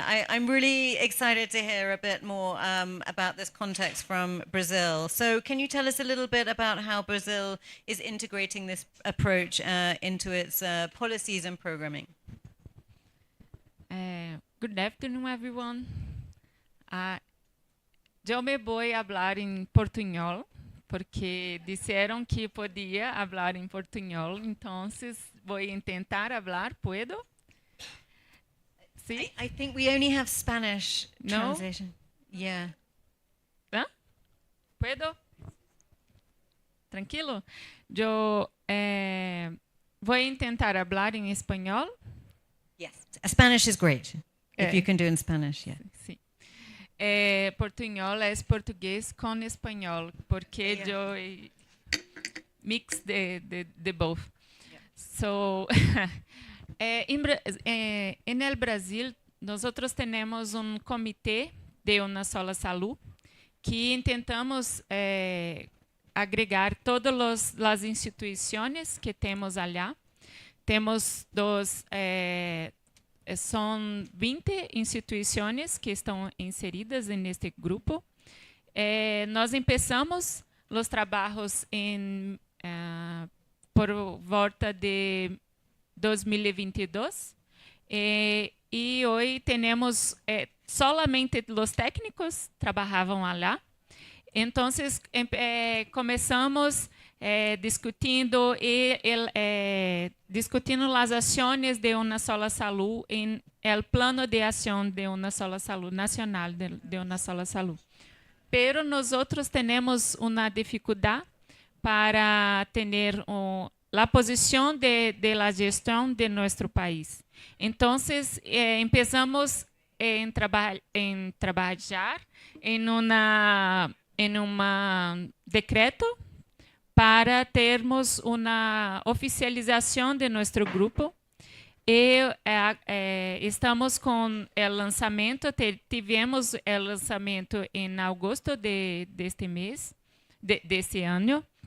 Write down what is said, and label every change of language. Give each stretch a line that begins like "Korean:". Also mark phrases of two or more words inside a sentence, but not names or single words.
English: I'm really excited to hear a bit more about this context from Brazil. So can you tell us a little bit about how Brazil is integrating this approach into its policies and programming? Good afternoon, everyone.
Portuguese: Eu me vou falar em portunhol, porque disseram que podia falar em portunhol, então vou tentar falar.
Spanish: Puedo? Sí?
English: I think we only have Spanish translation. Yeah.
Spanish: ¿Ah? ¿Puedo? Tranquilo?
Portuguese: Eu vou tentar falar em espanhol.
English: Yes. Spanish is great. If you can do in Spanish, yeah.
Spanish: Sí.
Portuguese: Portunhol é português com espanhol, porque eu mix de both.
English: Yeah. So,
Spanish: en el Brasil, nosotros tenemos un comité de una sola salud que intentamos agregar todas las instituciones que temos allá.
Portuguese: Temos
Spanish: son 20 instituciones
Portuguese: que estão inseridas neste grupo. Nós empezamos os trabalhos por volta de 2022 e hoje temos solamente os técnicos trabalhavam lá. Então, começamos discutindo as ações de uma
Spanish: sola salud
Portuguese: em el plano de ação de uma
Spanish: sola salud
Portuguese: nacional de uma
Spanish: sola salud. Pero nosotros tenemos una dificultad para tener la posición de la gestión de nuestro país. Entonces, empezamos en trabajar en un decreto
Portuguese: para termos uma oficialização de nosso grupo. E estamos com o lançamento, tivemos o lançamento em agosto deste mês, deste ano.